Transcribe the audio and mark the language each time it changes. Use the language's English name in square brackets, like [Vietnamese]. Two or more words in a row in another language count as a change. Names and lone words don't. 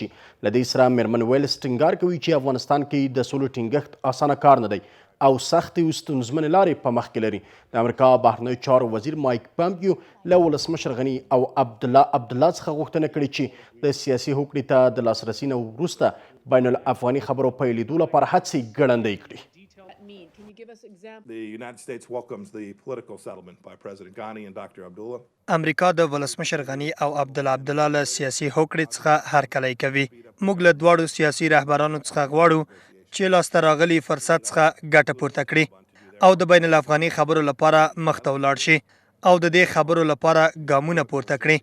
[Pashto] له دې سره میرمن ویلز ټینګار کوي چې افغانستان کې د سولې ټینګښت اسانه کار نه دی او سختې او ستونزمنې لارې په مخ کې لري. د امریکا بهرنیو چارو وزیر مایک پامپیو له ولسمشر غني او عبدالله څخه غوښتنه کړې چې د سیاسي هوکړې ته د لاسرسي نه وروسته بین الافغاني خبرو پیلېدو لپاره هڅې ګړندۍ کړي. [English] The United States welcomes the political settlement by President Ghani and Dr. Abdullah. [Pashto] امریکا د ولسمشر غني او عبدالله له سیاسي هوکړې څخه هرکلی کوي. موږ له دواړو سیاسي رهبرانو څخه غواړو چې لاسته راغلي فرصت څخه ګټه پورته کړي او د بین الافغاني خبرو لپاره مخته ولاړ شي او د دې خبرو لپاره ګامونه پورته کړي.